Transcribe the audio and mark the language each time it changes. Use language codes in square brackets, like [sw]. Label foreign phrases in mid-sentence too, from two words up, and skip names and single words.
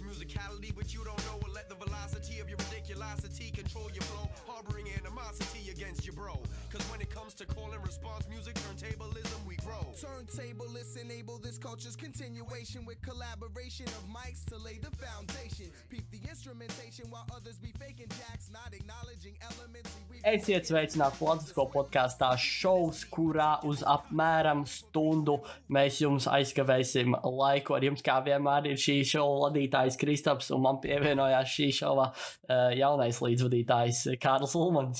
[en] physicality, but you don't know it. Let the velocity of your ridiculosity control your flow, harboring animosity against your bro. Cause when it comes to call and response music, turntablism, we grow. Turntablists enable this culture's continuation with collaboration of mics to lay the foundation. Peep the instrumentation while others be faking jacks, not acknowledging elements. [lv] Esiet sveicināti Politisko podkāstā šovs, kurā uz apmēram stundu mēs jums aizkavēsim laiku. Ar jums kā vienmēr ir šī šova vadītājs Kristaps, un man pievienojās šī šova jaunais līdzvadītājs Kārlis Ulmanis.